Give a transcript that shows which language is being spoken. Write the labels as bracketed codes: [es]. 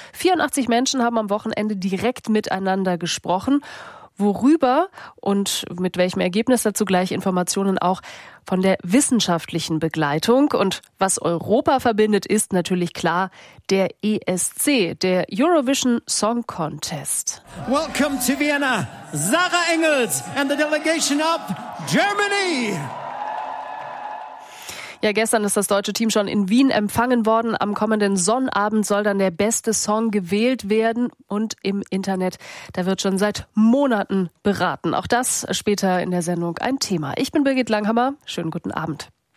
[de] 84 Menschen haben am Wochenende direkt miteinander gesprochen. Worüber und mit welchem Ergebnis dazu gleich Informationen auch von der wissenschaftlichen Begleitung. Und was Europa verbindet, ist natürlich klar der ESC, der Eurovision Song Contest. [en] Welcome to Vienna, Sarah Engels and the delegation of Germany. [de] Ja, gestern ist das deutsche Team schon in Wien empfangen worden. Am kommenden Sonnabend soll dann der beste Song gewählt werden. Und im Internet, da wird schon seit Monaten beraten. Auch das später in der Sendung ein Thema. Ich bin Birgit Langhammer. Schönen guten Abend.